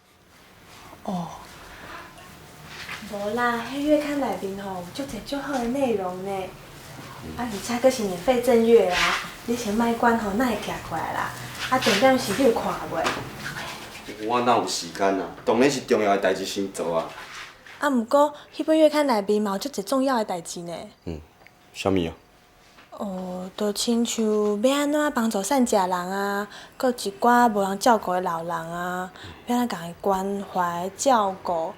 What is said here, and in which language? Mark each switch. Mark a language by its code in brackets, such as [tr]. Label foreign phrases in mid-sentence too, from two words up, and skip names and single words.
[nan] 无啦，迄月刊内面有足侪足好的内容呢。而且阁是免费赠阅啦，你先莫管哪会寄过来啦。重点是你有看袂？我哪有时间啊？当然是重要的代志先做啊。毋过迄本月刊内面嘛有足侪重要的代志呢。啥物啊？就亲像要安怎帮助善食人啊，搁一寡无人照顾的老人啊，要安怎甲伊关怀照顾。